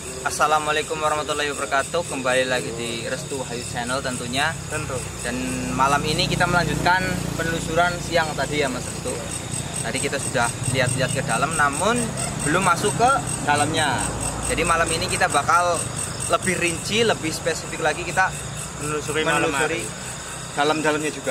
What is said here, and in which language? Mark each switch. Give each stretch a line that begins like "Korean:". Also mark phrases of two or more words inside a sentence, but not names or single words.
Arabic: السلام عليكم ورحمة الله وبركاته.
Indonesian: Kembali lagi di Restu Hayu Channel tentunya. Dan malam ini kita melanjutkan penelusuran siang tadi ya Mas Restu. Tadi kita sudah lihat-lihat ke dalam, namun belum masuk ke dalamnya. Jadi malam ini kita bakal lebih rinci, lebih spesifik lagi, kita menelusuri dalam-dalamnya juga.